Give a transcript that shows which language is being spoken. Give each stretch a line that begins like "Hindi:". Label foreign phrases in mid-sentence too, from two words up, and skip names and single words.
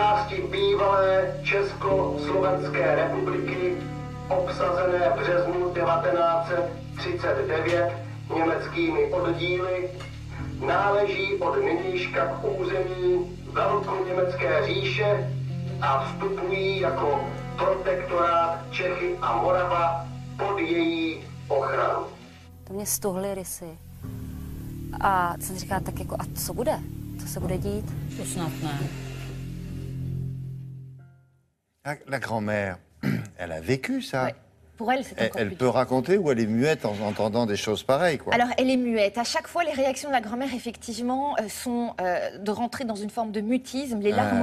Czech: části bývalé Československé republiky, obsazené v březnu 1939 německými oddíly, náleží od nynějška k území Velkoněmecké říše a vstupují jako protektorát Čechy a Morava pod její ochranu. To mě stuhly rysy. A jsem říkala, tak jako, a co bude? Co se bude dít? To snad ne.
French: La grand-mère, elle a vécu ça. Ouais. Pour elle, c'est encore Elle plus peut raconter ou elle est muette en entendant des choses pareilles, quoi. Alors, elle est muette. À chaque fois, les réactions de la grand-mère, effectivement, sont de rentrer dans une forme de mutisme, les larmes aux